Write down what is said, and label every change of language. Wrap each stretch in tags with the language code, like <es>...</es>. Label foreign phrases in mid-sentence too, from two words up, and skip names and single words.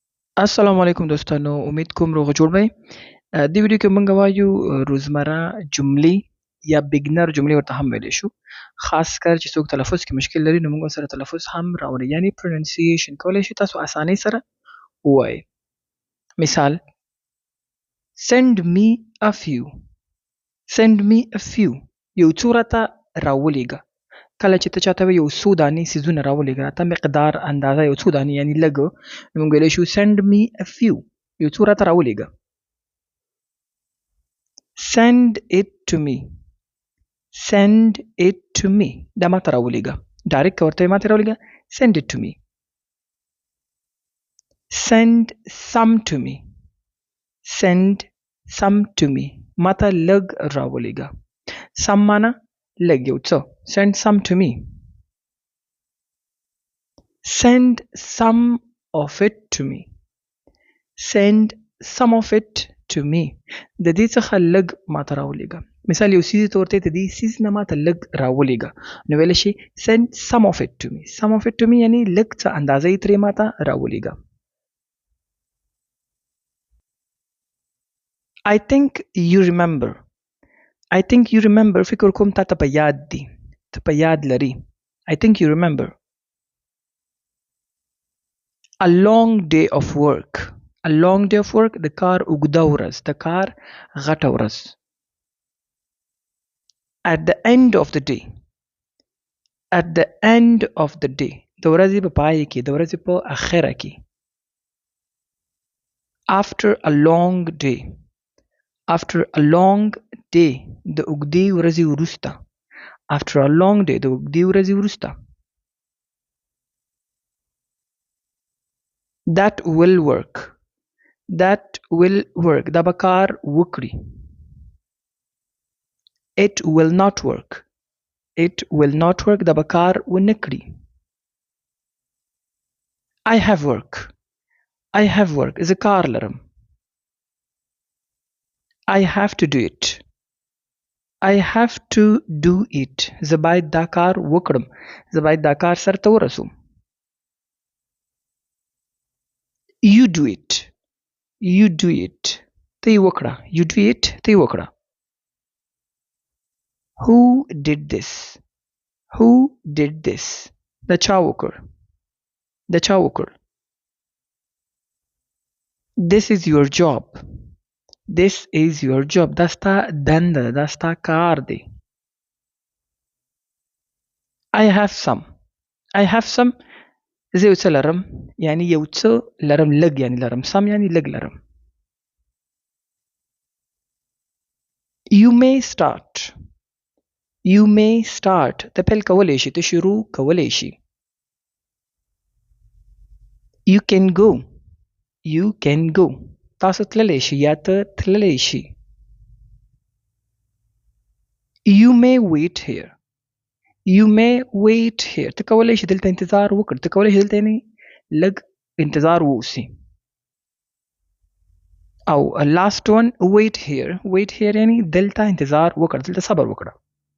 <ps>السلام علیکم دوستانو، امید کوم روغ جوړ وئ. دې ویډیو کې موږ وایو روزمره جملې یا بګنر جملې ورته هم ویلی شو. خاص کر چې څوک تلفظ کې مشکل لري نو موږ ورسره تلفظ هم راوړو، یعنی پروننسیشن کولی شو تاسو اسانۍ سره ووایئ. مثال:</ps> <en>send me a few. send me a few</en> <ps>یو څو راته راولېږه. کله چې ته چاته وایې یو څو دانې څیزونه راولېږه، راته مقدار اندازه یو څو دانې یعنی لږ، نو موږ ویلی شو</ps> <en>send me a few</en> <ps>یو څو راته راولېږه.</ps> <en>send it to me. send it to me</en> <ps>دا ما ته راولېږه. ډایرکټ که ورته ما ته راولېږه</ps> <en>send it to me. send some to me. send some to me</en> <ps>ما ته لږ راولېږه. some معنا لږ یو څه.</ps> <en>send some to me. send some of it to me. send some of it to me</en> <ps>د دې څخه لږ ما ته راولېږه. مثال یو څیز ته ورته د دې څیز نه ما ته لږ راولېږه، نو ویلی شي</ps> <en>send some of it to me. some of it to me</en> <ps>یعنی لږ څه اندازه یې ترې ما ته راولېږه.</ps> <en>I think you remember. I think you remember</en> <ps>فکر کوم تا ته په یاد دي، ته په یاد لري.</ps> <en>I think you remember. A long day of work. A long day of work</en> <ps>د کار اوږده ورځ، د کار غټه ورځ.</ps> <en>At the end of the day. At the end of the day</en> <ps>د ورځې په پای کې، د ورځې په اخره کې.</ps> <en>After a long day. After a long day</en> <ps>د اوږدې ورځې وروسته.</ps> <en>After a long day</en> <ps>د اوږدې ورځې وروسته.</ps> <en>That will work. That will work</en> <ps>دا به کار وکړي.</ps> <en>It will not work. It will not work</en> <ps>دا به کار ونه کړي.</ps> <en>I have work. I have work</en> <ps>زه کار لرم.</ps> <en>I have to do it. I have to do it</en> <ps>زه باید دا کار وکړم، زه باید دا کار سرته ورسوم.</ps> <en>You do it. You do it</en> <ps>ته یې وکړه.</ps> <en>You do it</en> <ps>ته یې وکړه.</ps> <en>Who did this? Who did this</en> <ps>د چا وکړ، د چا وکړ.</ps> <en>This is your job. This is your job</en> <ps>دا ستا دنده ده، دا ستا کار دی.</ps> <en>I have some. I have some</en> <ps>زه یو څه لرم، یعنی یو څه لرم، لږ یعنی لرم. some یعنی لږ لرم.</ps> <en>You may start. You may start</en> <ps>ته پیل کولی شي، ته شروع کولی شي.</ps> <en>You can go. You can go</en> <ps>تاسو تللی شي یا ته تللی شي.</ps> <en>You may wait here. You may wait here</en> <ps>ته کولی شي دلته انتظار وکړ، ته کولی شي دلته یعنی لږ انتظار ووسي. او</ps> <en>last one wait here. wait here</en> <ps>یعنی دلته انتظار وکړه، دلته صبر وکړه.</ps>